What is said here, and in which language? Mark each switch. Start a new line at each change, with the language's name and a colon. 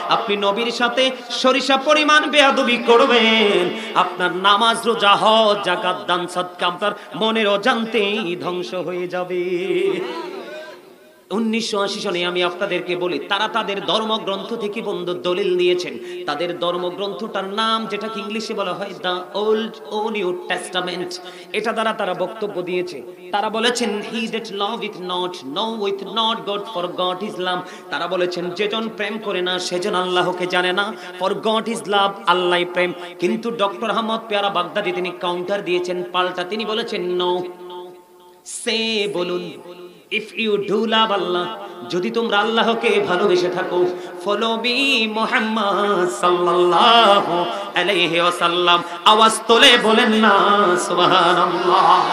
Bangla: আপনি নবীর সাথে সরিষা পরিমাণ বেয়াদবি করবেন, আপনার নামাজ, রোজা, হজ, যাকাত, দান, সাদকা আপনার মনের অজান্তেই ধ্বংস হয়ে যাবে। 1980 সনে আমি আপনাদেরকে বলি, তারা তাদের ধর্মগ্রন্থ থেকে বন্ধু দলিল দিয়েছেন। তাদের ধর্মগ্রন্থটার নাম, যেটাকে ইংলিশে বলা হয় the old O new testament, এটা দ্বারা তারা বক্তব্য দিয়েছে। তারা বলেছেন
English: He that loveth not knoweth not God, for God is love।
Bangla: তারা বলেছেন যেজন প্রেম করে না সেজন আল্লাহকে জানে না,
English: for God is love,
Bangla: আল্লাহই প্রেম। কিন্তু ডক্টর আহমদ পেয়ারা বাগদাদি তিনি কাউন্টার দিয়েছেন পাল্টা, তিনি বলেছেন নো, সে বলুন
English: if you do love Allah,
Bangla: যদি তোমরা আল্লাহকে ভালোবেসে থাকো, ফলো মি মুহাম্মদ সাল্লাল্লাহু আলাইহি ওয়াসাল্লাম, আওয়াজ তোলে বলেন না সুবহানাল্লাহ।